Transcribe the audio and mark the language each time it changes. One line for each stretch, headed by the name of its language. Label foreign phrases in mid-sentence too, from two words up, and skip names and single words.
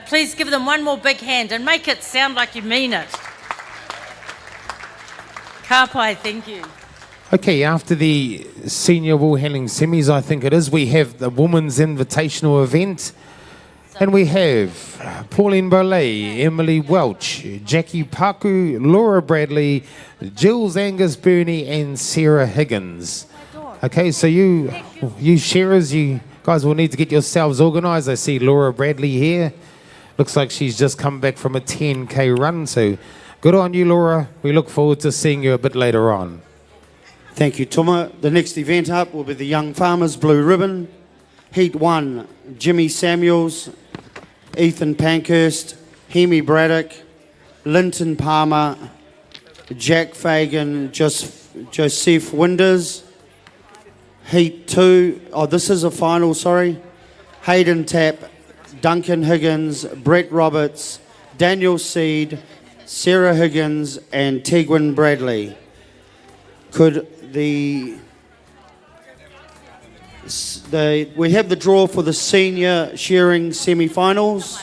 English: Please give them one more big hand and make it sound like you mean it. Kapai, thank you. Okay, after the senior Woolhandling semis, I think it is, we have the Women's Invitational event. And we have Pauline Bollet, Emily Welch, Jackie Paku, Laura Bradley, Jills Angus Burney, and Sarah Higgins. Okay, so you sharers, you guys will need to get yourselves organised. I see Laura Bradley here. Looks like she's just come back from a 10K run, so good on you, Laura. We look forward to seeing you a bit later on. Thank you, Tuma. The next event up will be the Young Farmers Blue Ribbon. Heat 1, Jimmy Samuels, Ethan Pankhurst, Hemi Braddock, Linton Palmer, Jack Fagan, Joseph Winders. Heat 2, this is a final, sorry. Hayden Tapp, Duncan Higgins, Brett Roberts, Daniel Seed, Sarah Higgins, and Tegwin Bradley. We have the draw for the senior shearing semi-finals.